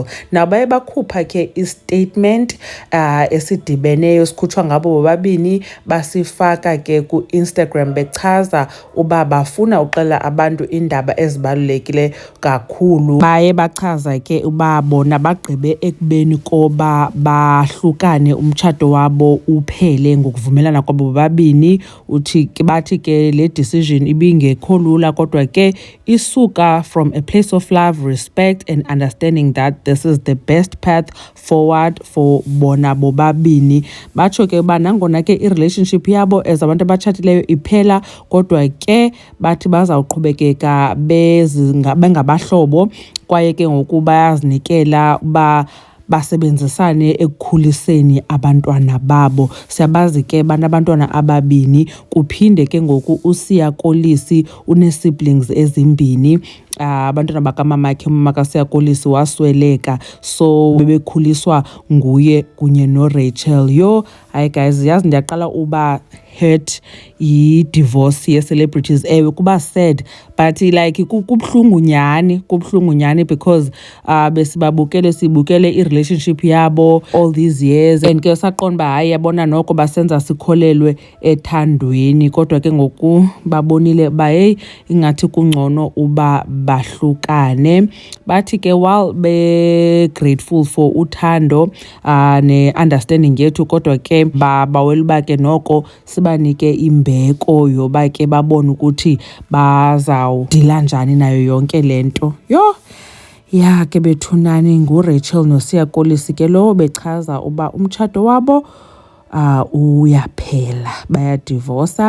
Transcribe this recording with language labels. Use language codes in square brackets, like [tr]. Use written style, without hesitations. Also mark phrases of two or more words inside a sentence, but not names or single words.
[xh] Now baye bakhupha ke istatement esidibeneyo sikhutshwa ngabo bobabini, basifaka ke ku-Instagram bechaza uba bafuna uxela abantu iindaba ezibalulekile kakhulu. Baye bachaza ke uba bona bagqibe ekubeni koba bahlukane, umtshato wabo uphele ngokuvumelana kwabo bobabini. Bathi ke le decision ibingekho lula kodwa ke isuka [en] from a place of love, respect and understanding that this is the best path forward for [xh] bona bobabini. Batsho ke uba nangona ke i-relationship yabo as abantu abatshatileyo iphela, kodwa ke bathi bazawuqhubekeka bengabahlobo kwaye ke ngoku bayazinikela uba basebenzisane ekukhuliseni abantwana babo. Siyabazi ke banabantwana ababini, kuphinde ke ngoku uSiya Kolisi une-siblings ezimbini. Abantwana bakamamakhe, umama kaSiya Kolisi wasweleka, so bebekhuliswa nguye kunye noRachel. Yho, hayi guys, yazi ndiyaqala uba hurt yi-divorce ye-celebrities. Ewe kuba sad [en] but like [xh] kubuhlungu nyhani because sibukele i-relationship yabo [en] all these years [xh] and ke saqonda uba hayi yabona noko basenza sikholelwe ethandweni, kodwa ke ngoku babonile uba heyi ingathi kungcono uba bahlukane. Bathi ke while be-grateful for uthando ne-understanding yethu, kodwa ke bawela uba ke noko sibanike imbeko yoba ke babone ukuthi bazawudila njani nayo yonke le nto. Yho, ya ke bethunani, nguRachel noSiya Kolisi ke lowo bechaza uba umtshato wabo uyaphela, bayadivosa.